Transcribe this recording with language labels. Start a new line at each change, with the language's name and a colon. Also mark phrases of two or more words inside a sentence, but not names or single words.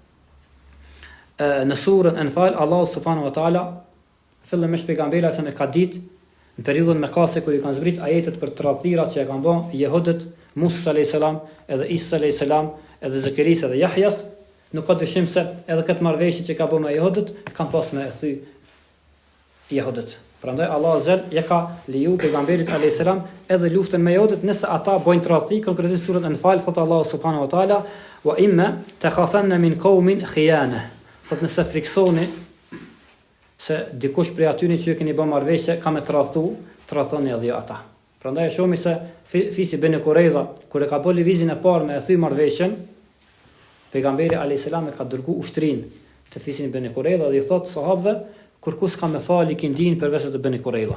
Albanian: në surën Anfal
Arabic: الله سبحانه وتعالى
Albanian: fillimisht pejgamberi sa me ka ditë në periudhën Mekase kur i kanë zbrit ajetet për tradhirat që e kanë bën jehudët, Musa
Arabic: عليه السلام,
Albanian: edhe Isa
Arabic: عليه السلام,
Albanian: edhe Zakaria edhe Yahya, nuk ka dyshim se edhe këtë marrëveshje që ka bën me jehudët kanë pas me thy jehudët. Prandaj Allah azza ja ka leju pejgamberit
Arabic: عليه السلام
Albanian: edhe luftën me jotët nëse ata bojnë tradhti, konkretisht surën Anfal thot
Arabic: الله سبحانه وتعالى وإما تخافن من قوم خيانة.
Albanian: Thot nëse friksoni se dikush prej atyre që ju keni bë marrëveshje ka me tradhthoni edhe ata. Prandaj e shohim se fisi Beni Kurayza kur e ka bërë lëvizjen e parë me e thy marrëveshjen, pejgamberi
Arabic: عليه السلام
Albanian: e ka dërguar ushtrin të fisin Beni Kurayza dhe i thot sahabëve kërkush ka me fali kindin përveç të Beni Kurayza.